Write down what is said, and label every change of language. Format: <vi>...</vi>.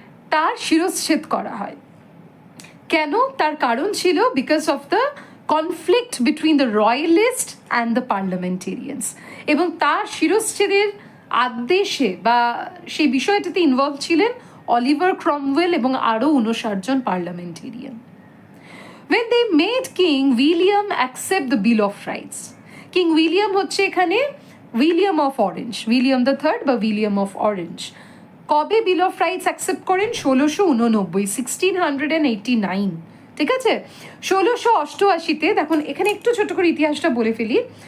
<bn>তার শিরশ্ছেদ করা হয়। কেন? তার কারণ ছিল</bn> <en>Because of the conflict between the royalist and the parliamentarians.</en> <bn>এবং তার শিরশ্ছেদের আদেশে বা সেই বিষয়টাতে ইনভলভ ছিলেন অলিভার ক্রমওয়েল এবং আরও 59 জন parliamentarian.</bn> <en>When they made King William accept the Bill of Rights.</en> <bn>King William হচ্ছে এখানে William of orange, William the third বা উইলিয়াম অফ অরেঞ্জ। কবে বিল অফ রাইটস অ্যাকসেপ্ট করেন? 1689, 1689। ঠিক আছে? 1688-তে, দেখুন এখানে একটু ছোট করে ইতিহাসটা বলে ফেলি।</bn>